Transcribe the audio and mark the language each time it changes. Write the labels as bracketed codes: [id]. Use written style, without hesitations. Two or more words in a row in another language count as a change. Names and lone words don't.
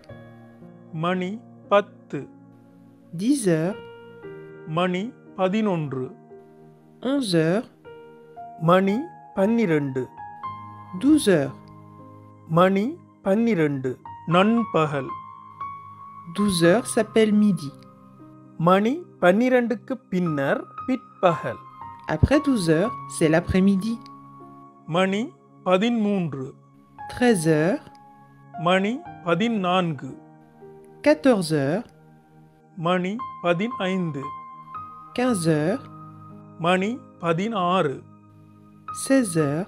[ta] மணி 10, [fr] 10 heures, [ta] மணி 11, [fr] 11 heures, [ta] மணி 12, [fr] 12 heures. [ta] மணி 12, நண்பகல். [fr] 12 heures s'appelle midi. [ta] மணி 12க்கு பின்னர் பிற்பகல். [fr] Après 12 heures, c'est l'après-midi. [ta] மணி 13, [fr] 13 heures, [ta] மணி 14, [fr] 14 heures, [ta] மணி 15, [fr] 15 heures, [ta] மணி 16, [fr] 16 heures,